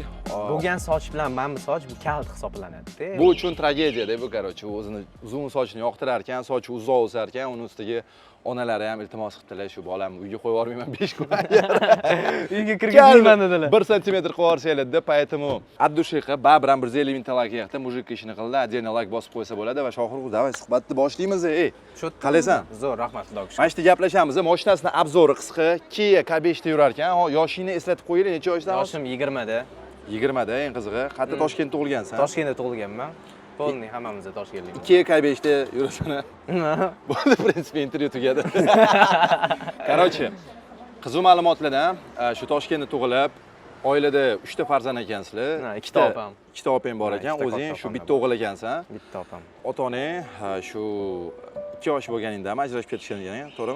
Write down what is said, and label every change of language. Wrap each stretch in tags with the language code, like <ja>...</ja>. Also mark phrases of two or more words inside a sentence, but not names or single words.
<uz>Bo'lgan soch bilan mana bu soch bu kalt hisoblanadi. Bu uchun tragediya-da bu, короче, o'zini uzun sochini yoqtirar ekan, sochi uzoq o'sar ekan, uni ustiga onalari ham iltimos qildilar, shu bolamni uyga qo'yib yubormayman 5 kun. Uyga kirgizmayman dedilar. 1 sm qo'yib yuborsanglar-da,</uz> <ru>поэтому от души</ru> <uz>qilib, baribir 150 ming like yaqda mujikka ishini qildi, отдельно like bosib qo'ysa bo'ladi va Shohruz, davay suhbatni boshlaymiz. Qalaysan? Zo'r, rahmat, xudo shukr. Mana shu gaplashamiz. Mashinasining obzori qisqa, Kia K5 da yurar ekan. Yoshingni eslatib qo'yinglar, necha yoshdan? Yoshim 20 da. 20 da, eng qizig'i. Qayerda Toshkentda tug'ilgansan? Toshkentda tug'ilganman. Polniy hammamizda Toshkentlikmiz. Kia K5 da yurasan. Bo'ldi,</uz> <ru>в принципе,</ru> <uz>intervyu tugadi. Короче, qiziq ma'lumotlardan, shu Toshkentda tug'ilib, oilada 3 ta farzand ekansizlar. 2 ta opam. 2 ta opang bor ekan, o'zing shu bitta o'g'il ekansan. Bitta opam. Ota-onang shu 2 yosh bo'lganingda ajrashib ketishgan ekan, to'g'rimi?</uz>